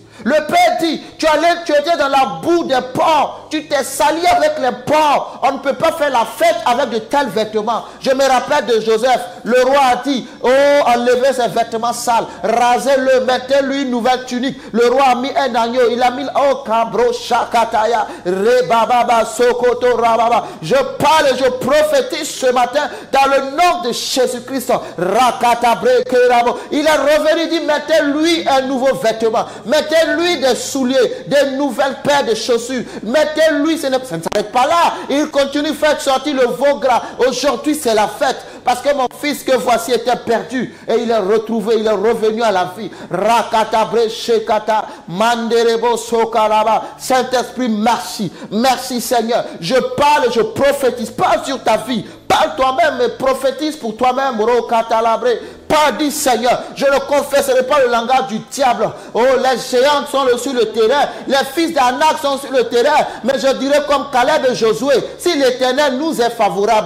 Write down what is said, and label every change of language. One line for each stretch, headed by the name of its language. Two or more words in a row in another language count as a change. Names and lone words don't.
French: Le Père dit, tu étais dans la boue des porcs, tu t'es sali avec les porcs. On ne peut pas faire la fête avec de tels vêtements. Je me rappelle de Joseph, le roi a dit, oh, enlevez ses vêtements sales, rasez-le, mettez-lui une nouvelle tunique. Le roi a mis un agneau, il a mis, oh, kabro, shakataya, rebababa, sokoto, rababa. Je parle et je prophétise ce matin dans le nom de Jésus-Christ. Rakata. Il est revenu, il dit, mettez-lui un nouveau vêtement, mettez-lui des souliers, des nouvelles paires de chaussures, mettez-lui, ça ne s'arrête pas là, il continue à faire sortir le veau gras. Aujourd'hui c'est la fête, parce que mon fils que voici était perdu, et il est retrouvé, il est revenu à la vie. Rakatabre shekata, manderebo sokaraba. Saint-Esprit, merci, merci Seigneur, je parle, je prophétise, parle sur ta vie. Parle toi-même et prophétise pour toi-même. Pas dit Seigneur, je ne confesserai pas le langage du diable. Oh, les géants sont sur le terrain, les fils d'Anak sont sur le terrain, mais je dirais comme Caleb et Josué, si l'Éternel nous est favorable.